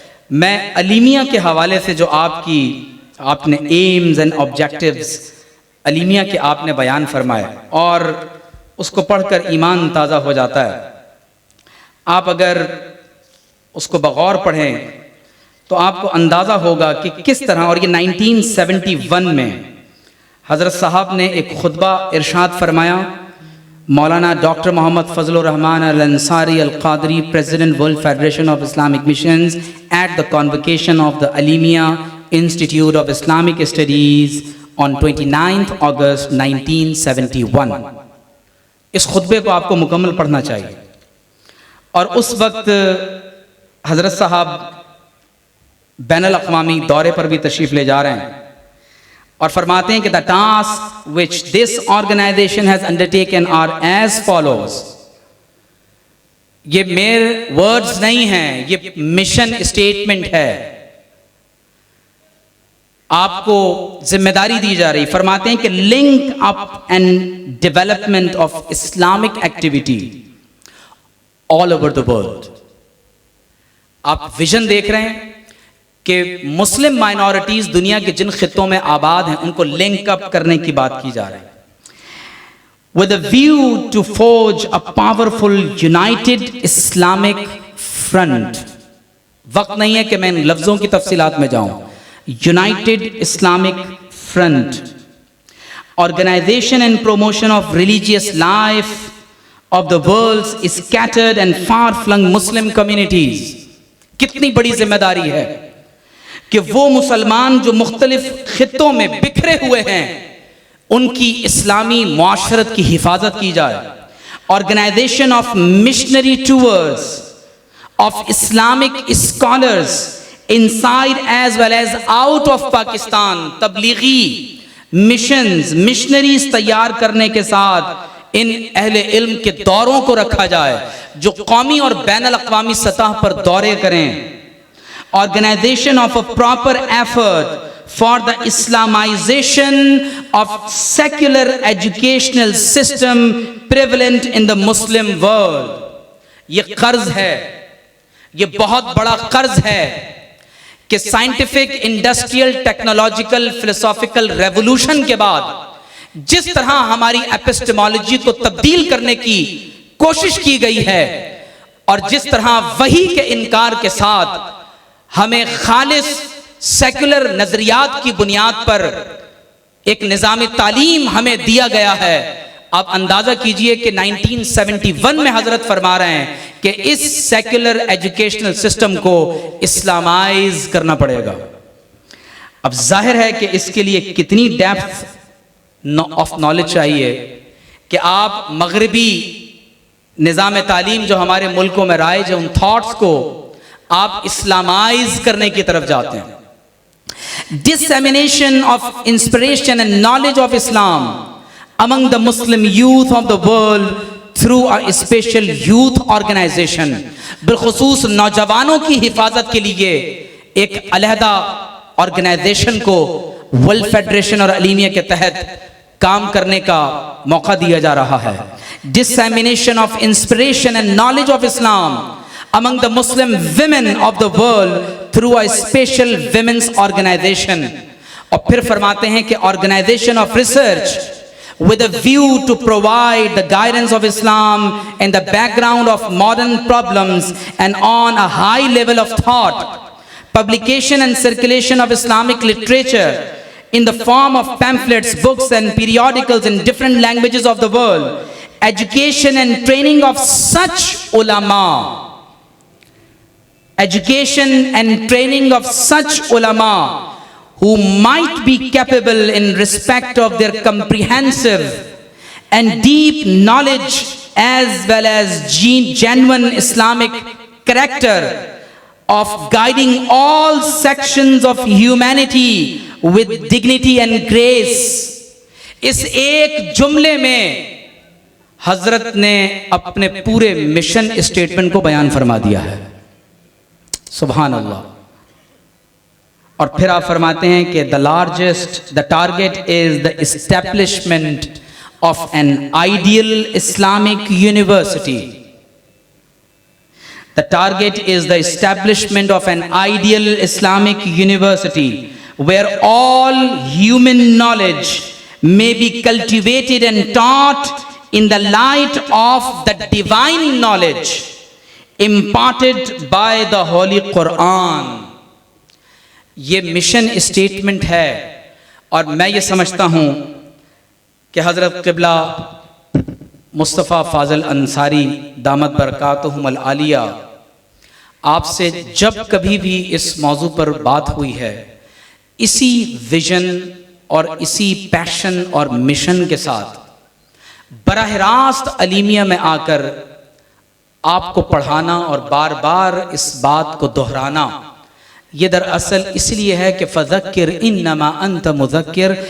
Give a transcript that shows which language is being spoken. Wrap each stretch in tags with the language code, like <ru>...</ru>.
<ur>میں الیمیہ کے حوالے سے جو آپ نے</ur> <en>aims and objectives</en> <ur>الیمیہ کے آپ نے بیان فرمائے اور اس کو پڑھ کر ایمان تازہ ہو جاتا ہے. آپ اگر اس کو بغور پڑھیں تو آپ کو اندازہ ہوگا کہ کس طرح، اور یہ 1971 میں حضرت صاحب نے ایک خطبہ ارشاد فرمایا.</ur> <en>Maulana doctor Muhammad Fazl ur Rahman al Ansari al Qadri, President World Federation of Islamic Missions, at the convocation of the Alimia Institute of Islamic Studies on 29th August 1971.</en> <ur>اس خطبے کو آپ کو مکمل پڑھنا چاہیے. اور اس وقت حضرت صاحب بین الاقوامی دورے پر بھی تشریف لے جا رہے ہیں اور فرماتے ہیں کہ</ur> <en>the task which this organization has undertaken are as follows.</en> <ur>یہ میرے ورڈز نہیں ہیں، یہ مشن اسٹیٹمنٹ ہے. آپ کو ذمہ داری دی جا رہی. فرماتے ہیں کہ</ur> <en>Link up and development of Islamic activity all over the world.</en> <ur>آپ ویژن دیکھ رہے ہیں کہ مسلم مائنورٹیز دنیا کے جن خطوں میں آباد ہیں ان کو لنک اپ کرنے کی بات کی جا رہی ہے.</ur> <en>with a view to forge a powerful united Islamic front.</en> <ur>وقت نہیں ہے کہ میں ان لفظوں کی تفصیلات میں جاؤں.</ur> <en>United Islamic Front, organization and promotion of religious life of the world's scattered and far-flung Muslim communities.</en> <ur>کتنی بڑی ذمہ داری ہے کہ وہ مسلمان جو مختلف خطوں میں بکھرے ہوئے ہیں ان کی اسلامی معاشرت کی حفاظت کی جائے.</ur> <en>Organization of missionary tours of Islamic scholars inside as well as out of Pakistan.</en> <ur>Tablighi missions, missionaries تیار کرنے کے ساتھ ان اہل علم کے دوروں کو رکھا جائے جو قومی اور بین الاقوامی سطح پر دورے کریں.</ur> <en>Organization of a proper effort for the Islamization of secular educational system prevalent in the Muslim world.</en> <ur>یہ قرض ہے، یہ بہت بڑا قرض ہے کہ scientific, industrial, technological, philosophical revolution کے بعد جس طرح ہماری ایپسٹمالوجی کو تبدیل کرنے کی کوشش کی گئی ہے اور جس طرح وحی کے انکار کے ساتھ ہمیں خالص سیکولر نظریات کی بنیاد پر ایک نظام تعلیم ہمیں دیا گیا ہے. آپ اندازہ کیجئے کہ 1971 میں حضرت فرما رہے ہیں کہ اس سیکولر ایجوکیشنل سسٹم کو اسلامائز کرنا پڑے گا. اب ظاہر ہے کہ اس کے لیے کتنی</ur> <en>depth of knowledge</en> <ur>چاہیے کہ آپ مغربی نظام تعلیم جو ہمارے ملکوں میں رائج ہے ان تھاٹس کو آپ اسلامائز کرنے کی طرف جاتے ہیں.</ur> <en>Dissemination of inspiration and knowledge of Islam among the Muslim youth of the world through a special youth organization.</en> <ur>بالخصوص نوجوانوں کی حفاظت کے لیے ایک علیحدہ آرگنائزیشن کو ورلڈ فیڈریشن اور علیمیہ کے تحت کام کرنے کا موقع دیا جا رہا ہے.</ur> <en>Dissemination of inspiration and knowledge of Islam among the Muslim women of the world through a special women's organization.</en> <ur>اور پھر فرماتے ہیں کہ</ur> <en>organization of research with a view to provide the guidance of Islam in the background of modern problems and on a high level of thought. Publication and circulation of Islamic literature in the form of pamphlets, books and periodicals in different languages of the world. Education and training of such ulama. Education and training of such ulama who might be capable in respect of their comprehensive and deep knowledge as well as genuine Islamic character of guiding all sections of humanity with dignity and grace.</en> <ur>اس ایک جملے میں حضرت نے اپنے پورے mission statement کو بیان فرما دیا ہے. سبحان اللہ. اور پھر آپ فرماتے ہیں کہ the target is the establishment of an ideal Islamic university. The target is the establishment of an ideal Islamic university where all human knowledge may be cultivated and taught in the light of the divine knowledge imparted by the Holy Quran. یہ mission statement ہے اور میں یہ سمجھتا ہوں کہ حضرت قبلہ مصطفیٰ فاضل انصاری دامت برکاتہم العالیہ آپ سے جب کبھی بھی اس موضوع پر بات ہوئی ہے اسی ویژن اور اسی پیشن اور مشن کے ساتھ براہ راست علیمیہ میں آ کر آپ کو پڑھانا اور بار بار اس بات کو دہرانا، یہ دراصل اس لیے ہے کہ</ur> <ar>فذکر انما انت مذکر.</ar>